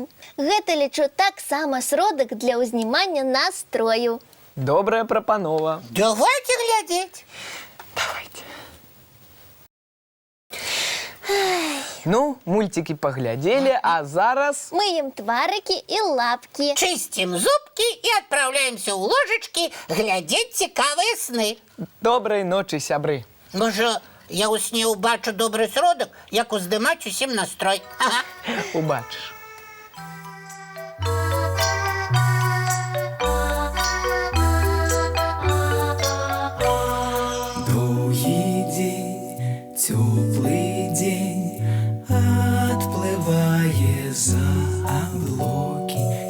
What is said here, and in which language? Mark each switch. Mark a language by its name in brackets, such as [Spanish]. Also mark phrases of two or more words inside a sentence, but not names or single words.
[Belarusian] Гэта, лічу, таксама сродак для ўзнімання настрою. Добрая прапанова. Давайте глядзець. Давайте. [Russian] Ну, мультики поглядели, [Belarusian] а зараз... Мыем тварыкі і лапкі. [Russian] Чыстим зубки и отправляемся у ложечки глядеть [Belarusian] цікавыя сны. [Russian] Доброй ночи, [Belarusian] сябры. Можа, я у сне убачу добрый сродак, як уздымаць усім настрой. Ага. Убачыш. [Russian] Долгий день, теплый день, отплывая за облаки.